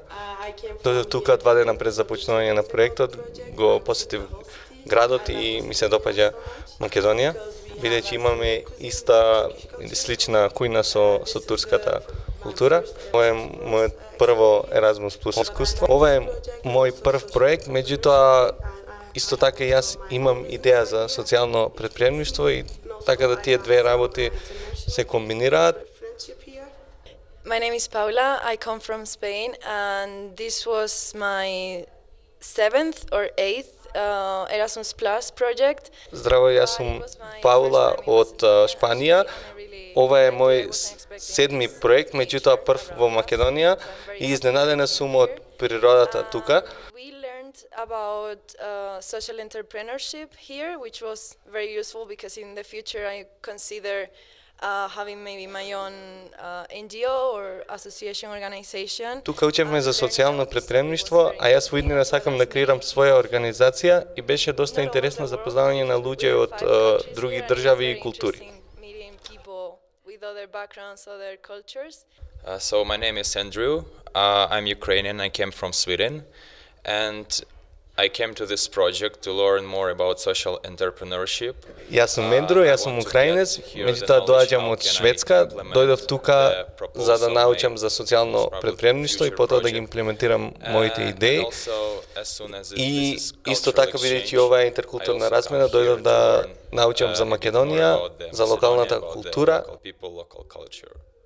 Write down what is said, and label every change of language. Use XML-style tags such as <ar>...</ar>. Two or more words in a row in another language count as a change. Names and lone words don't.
<mk>Дојдов тука 2 дена пред започнување на проектот, го посетив градот и ми се допаѓа Македонија, бидејќи имаме иста или слична кујна со турската култура. Ова е мојот прво Erasmus Plus искуство. Ова е мој прв проект, меѓутоа исто така јас имам идеја за социјално претприемништво и така да тие две работи се комбинираат.</mk> <en>My name is Paula. I come from Spain, and this was my 7th or 8th Erasmus Plus project.</en> <mk>Здраво, јас сум Паула од Шпанија. Ова е мој 7ми проект, меѓутоа прв во Македонија и изненадена сум од природата тука.</mk> <en>We learned about social entrepreneurship here, which was very useful because in the future I consider having maybe my own NGO or association organization.</en> <mk>Тука учевме за социјално претприемништво, а јас во иднина сакам да креирам своја организација и беше доста интересно запознавање на луѓе од други држави и култури.</mk> <en>So my name is Andrew. I'm Ukrainian. I came from Sweden, and I came to this project to learn more about social entrepreneurship.</en> <mk>Јас сум Ендру, јас сум украинец, меѓутоа доаѓам од Шведска, дојдов тука за да научам за социјално претприемништво и потоа да ги имплементирам моите идеи. И исто така, бидејќи ова е интеркултурна размена, дојдов да научам за Македонија, за локалната култура.</mk>